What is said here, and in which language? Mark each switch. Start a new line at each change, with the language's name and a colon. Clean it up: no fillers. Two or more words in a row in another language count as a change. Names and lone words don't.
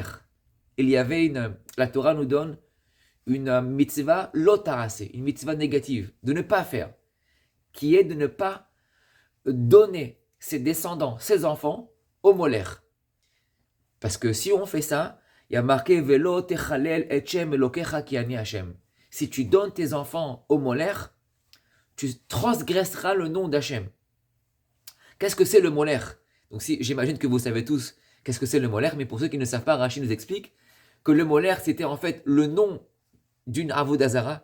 French: Il y avait la Torah nous donne une
Hebrew: מצוה לא תעשה,
French: une mitzvah négative, de ne pas faire, qui est de ne pas donner ses descendants, ses enfants, au molech. Parce que si on fait ça, il y a marqué
Hebrew: ולא תחלל אתכם אלוקיך כי אני השם.
French: Si tu donnes tes enfants au molech, tu transgresseras le nom d'Hachem. Qu'est-ce que c'est le molech? Donc j'imagine que vous savez tous qu'est-ce que c'est le molech, mais pour ceux qui ne savent pas, Rashi nous explique que le molech c'était en fait le nom d'une avodazara.